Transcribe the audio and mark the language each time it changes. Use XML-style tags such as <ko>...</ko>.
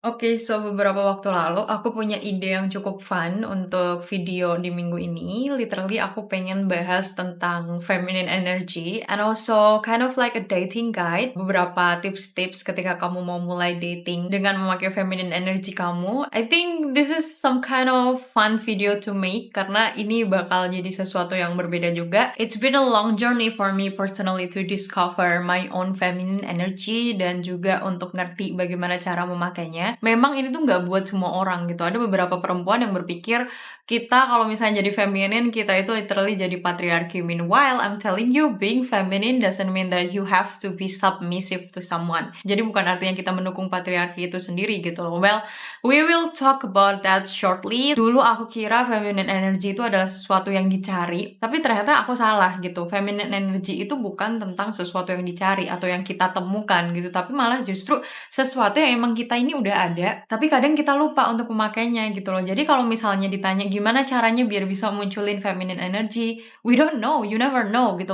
<id>Oke, so beberapa waktu lalu aku punya ide yang cukup fun untuk video di minggu ini.</id> <en>Literally</en> <id>aku pengen bahas tentang</id> <en>feminine energy and also kind of like a dating guide.</en> <id>Beberapa tips-tips ketika kamu mau mulai dating dengan memakai feminine energy kamu.</id> <en>I think this is some kind of fun video to make</en> <id>karena ini bakal jadi sesuatu yang berbeda juga.</id> <en>It's been a long journey for me personally to discover my own feminine energy</en> <id>dan juga untuk ngerti bagaimana cara memakainya. Memang ini tuh nggak buat semua orang gitu. Ada beberapa perempuan yang berpikir kita kalau misalnya jadi feminin, kita itu literally jadi patriarki.</id> <en>Meanwhile, I'm telling you, being feminine doesn't mean that you have to be submissive to someone.</en> <id>Jadi bukan artinya kita mendukung patriarki itu sendiri gitu loh.</id> <en>Well, we will talk about that shortly.</en> <id>Dulu aku kira feminine energy itu adalah sesuatu yang dicari, tapi ternyata aku salah gitu. Feminine energy itu bukan tentang sesuatu yang dicari atau yang kita temukan gitu, tapi malah justru sesuatu yang emang kita ini udah ada, tapi kadang kita lupa untuk memakainya gitu loh. Jadi kalau misalnya ditanya gimana caranya biar bisa munculin feminine energy,</id> <en>we don't know, you never know</en> <id>gitu.</id>